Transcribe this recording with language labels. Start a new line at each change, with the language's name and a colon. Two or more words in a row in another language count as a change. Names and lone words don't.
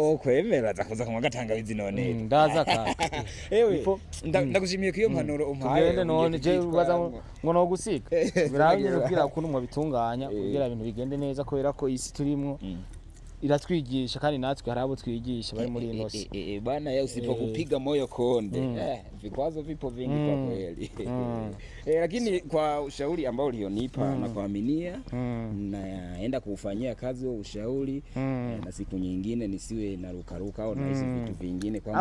Rundi: wo kwemera zakuza ku magatanga none ndaza ka ewe ndagushimiye ko iyo mpanuro umpaye tugende none je ubaza ngo no gusika biraye kugira ukuntu mu bitunganya kugira ibintu bigende neza kubera ko isi turimo iratwigisha kandi natwe harabo twigisha bari muri inosi
Swahili: bana ya usipokupiga moyo konde vikwazo vipo vingi kwa kweli lakini kwa ushauri ambao ulionipa na kuaminia naenda kufanyia kazi wa ushauri na siku nyingine nisiwe narukaruka au na hizo vitu vingine kwa